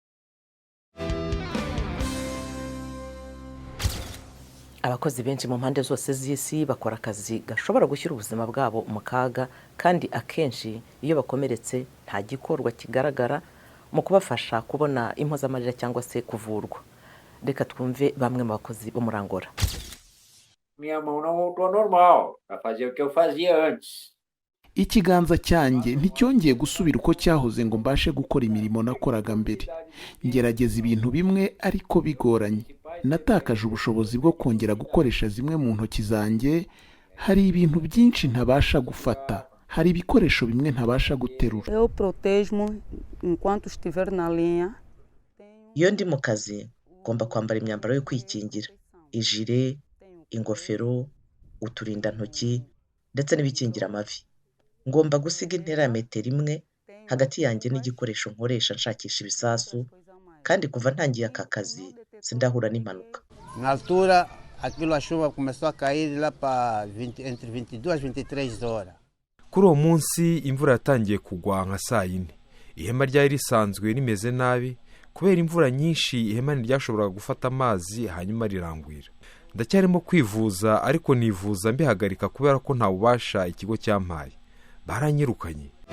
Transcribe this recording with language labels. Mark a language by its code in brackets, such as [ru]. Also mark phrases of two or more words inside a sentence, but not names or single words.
[rw] Abakozi benshi mu mpande zose z'isi bakora akazi gashobora gushyira ubuzima bwabo mu kaga, kandi akenshi iyo bakomeretse nta gikorwa kigaragara mu kubafasha kubona impozamarira cyangwa se kuvurwa. Reka twumve bamwe mu bakozi bo muri Angola. [pt] Minha mão não voltou ao normal, para fazer o que eu fazia antes. [rw] Ikiganza cyanjye nticyongeye gusubira uko cyahoze ngo mbashe gukora imirimo nakoraga mbere. Ngerageza ibintu bimwe ariko bigoranye. Natakaje ubushobozi bwo kongera gukoresha zimwe mu ntoki zanjye. Hari ibintu byinshi ntabasha gufata. Hari ibikoresho bimwe ntabasha guterura. [pt] Eu protejo-me enquanto estiver na linha. [rw] Iyo ndi mu kazi ngomba kwambara imyambaro yo kwikingira, ijire, ingofero, uturindantoki ndetse n'ibikingira amavi. Ngomba gusiga intera ya 1 metero hagati yanjye n'igikoresho nkoresha nshakisha ibisasu, kandi kuva ntangiye aka kazi sindahura n'impanuka. [pt] Na altura aquilo a chuva começou a cair lá para entre 22 e 23 horas. [rw] Kuri uwo munsi imvura yatangiye kugwa nka saa 4. Ihema ryari risanzwe rimeze nabi kubera imvura nyinshi. Ihema ntiryashoboraga gufata amazi hanyuma rirangwira. ndacyarimo kwivuza ariko nivuza mbihagarika kubera ko nta bubasha ikigo cyampaye, baranyirukanye.